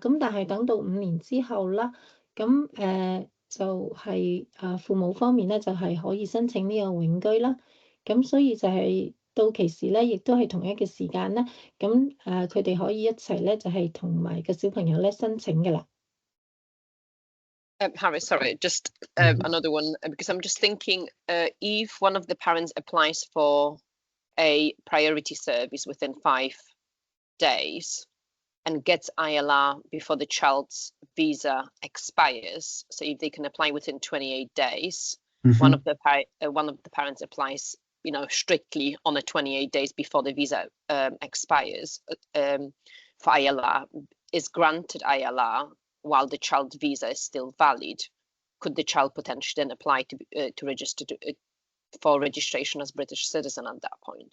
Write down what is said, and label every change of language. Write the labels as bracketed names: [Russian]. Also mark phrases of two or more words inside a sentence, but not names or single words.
[Cantonese] 咁但係等到5年之後啦，咁就係父母方面咧，就係可以申請呢個永居啦。咁所以就係到期時咧，亦都係同一嘅時間咧，咁佢哋可以一齊咧，就係同埋個小朋友咧申請嘅啦。 [English] Harry, sorry, just another one, because I'm just thinking if one of the parents applies for a priority service within 5 days and gets ILR before the child's visa expires, so if they can apply within 28 days, one of the parents applies, strictly on the 28 days before the visa expires for ILR, is granted ILR while the child's visa is still valid, could the child potentially then apply to register for registration as British citizen at that point?